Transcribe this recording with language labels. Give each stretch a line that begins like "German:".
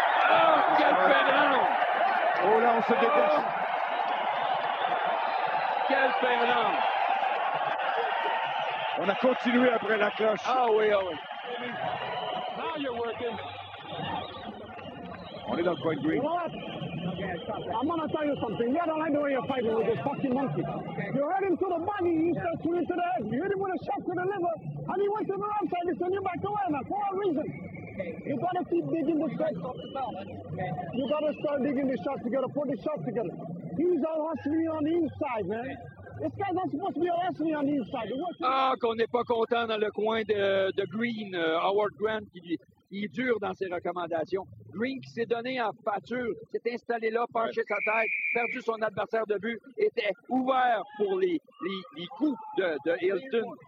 French: Oh, quel phénomène! Oh là, on se dépêche. Quel phénomène! On a continué après la cloche. Ah oui, ah oui.
English: Now you're working.
French: On est dans le coin de Green.
English: You know what? I'm gonna tell you something. You don't like the way you're fighting with this fucking monkey. You hit him to the body, he starts to into the head. You hit him with a shot to the liver, and he went to the right side. He sent you back away, man, for a reason. You gotta keep digging the shots. You gotta start digging the shots together, put the shots together. He's all hustling on the inside, man. This guy's not supposed to be hustling on the inside.
French: Ah, qu'on n'est pas content dans le coin de Green, Howard Grant, qui est dur dans ses recommandations. Green qui s'est donné en pâture, s'est installé là, penché sa tête, perdu son adversaire de but, était ouvert pour les coups de Hilton.